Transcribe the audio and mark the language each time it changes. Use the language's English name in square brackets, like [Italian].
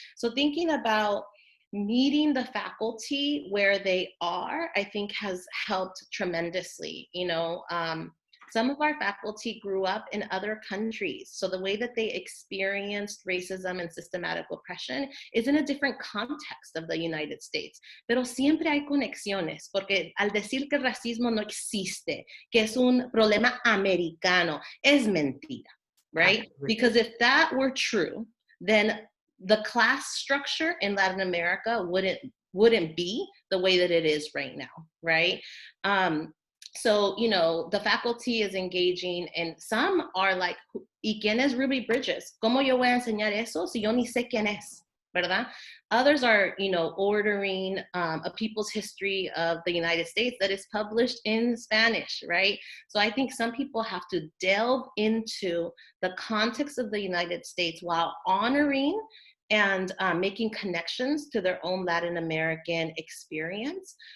[English] So thinking about meeting the faculty where they are, I think has helped tremendously. You know, some of our faculty grew up in other countries, so the way that they experienced racism and systematic oppression is in a different context of the United States. [Spanish] Pero siempre hay conexiones, porque al decir que el racismo no existe, que es un problema americano, es mentira, right? [English] Because if that were true, then the class structure in Latin America wouldn't be the way that it is right now, right? So, you know, the faculty is engaging, and some are like, [Spanish] ¿y quién es Ruby Bridges? ¿Cómo yo voy a enseñar eso si yo ni sé quién es? ¿Verdad? [English] Others are, you know, ordering a people's history of the United States that is published in Spanish, right? So I think some people have to delve into the context of the United States while honoring and making connections to their own Latin American experience.